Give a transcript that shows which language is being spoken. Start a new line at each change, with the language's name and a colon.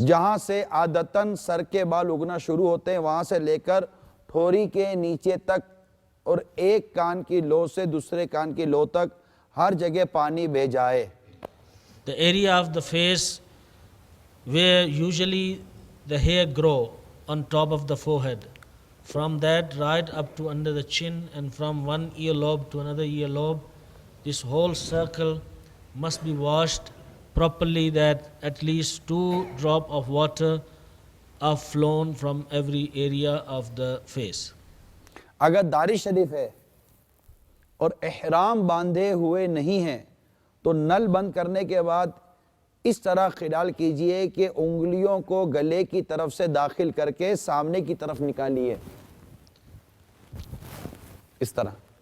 Hindi: जहां से आदतन सर के बाल उगना शुरू होते हैं वहां से लेकर ठोरी के नीचे तक और एक कान की लो से दूसरे कान की लो तक हर जगह पानी बह जाए।
English: The area of the face where usually the hair grow on top of the forehead, from that right up to under the chin, and from one earlobe to another earlobe, this whole circle must be washed properly, that at least 2 drops of water are flown from every area of the face.
Hindi: अगर दाढ़ी शरीफ है और इहराम बांधे हुए नहीं हैं तो नल बंद करने के बाद इस तरह ख्याल कीजिए कि उंगलियों को गले की तरफ से दाखिल करके सामने की तरफ निकालिए, इस तरह।